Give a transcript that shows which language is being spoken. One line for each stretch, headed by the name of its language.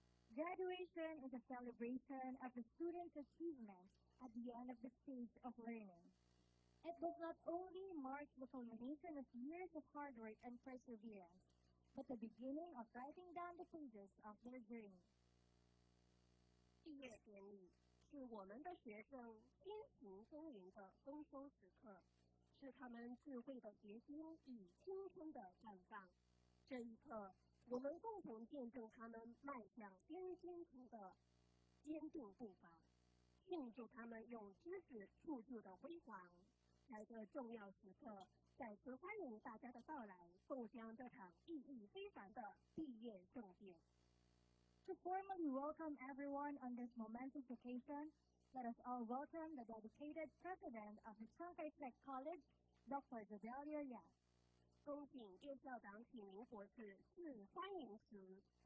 English: Graduation is a celebration of the student's achievement at the end of the stage of learning. It does not only mark the culmination of years of hard work and perseverance, but the beginning of writing down the pages of their journey.
Chinese: 毕业典礼是我们的学生辛勤耕耘的丰收时刻，是他们智慧的结晶与青春的绽放。这一刻，我们共同见证他们迈向先进途的坚定步伐，庆祝他们用知识铸就的辉煌。在这重要时刻，再次欢迎大家的到来，共襄这场意义非凡的毕业盛典。
English: To formally welcome everyone on this momentous occasion, let us all welcome the dedicated president of the Chiang Kai-shek College, Dr. Jodelia Yap.
Chinese: 恭请叶校长启明博士致欢迎词。